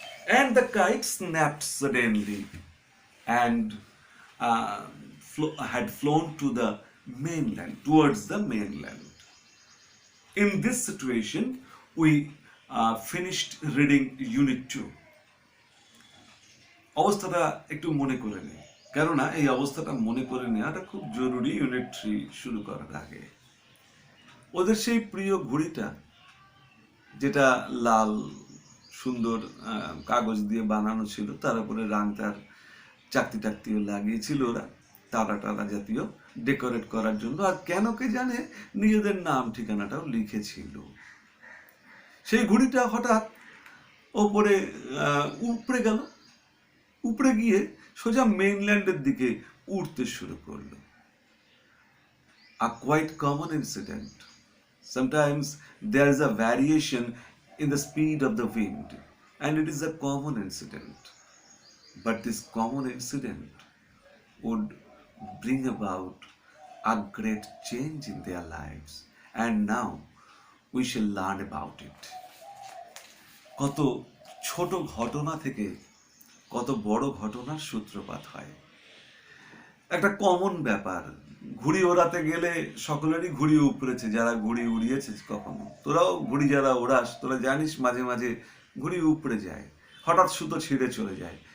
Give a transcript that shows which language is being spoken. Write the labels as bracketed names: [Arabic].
[English] And the kite snapped suddenly and had flown to the mainland, towards the mainland. In this situation, we finished reading unit 2. [Bangla] অবস্থাটা একটু মনে করে নিই, কেননা এই অবস্থাটা মনে করে নেওয়াটা খুব জরুরি ইউনিট 3 শুরু করার আগে। ওদের সেই প্রিয় ঘড়িটা, যেটা লাল সুন্দর কাগজ দিয়ে বানানো ছিল, তার উপরে রাংতার চাকতি টাকতিও লাগিয়েছিল ওরা, তারা টারা জাতীয় ডেকোরেট করার জন্য, আর কেন কে জানে নিজেদের নাম ঠিকানাটাও লিখেছিল। সেই ঘড়িটা হঠাৎ ওপরে উপড়ে গেল, উপড়ে গিয়ে সোজা মেইনল্যান্ডের দিকে উঠতে শুরু করলো। [English] A quite common incident. Sometimes there is a variation in the speed of the wind, and it is a common incident. But this common incident would bring about a great change in their lives. And now we shall learn about it. [Bangla] কত ছোট ঘটনা থেকে কত বড় ঘটনার সূত্রপাত হয়। একটা কমন ব্যাপার, ঘুড়ি ওড়াতে গেলে সকলেরই ঘুড়ি উপড়েছে, যারা ঘুড়ি উড়িয়েছে কখনো। তোরাও ঘুড়ি যারা ওড়াস, তোরা জানিস মাঝে মাঝে ঘুড়ি উপড়ে যায়, হঠাৎ সুতো ছিঁড়ে চলে যায়।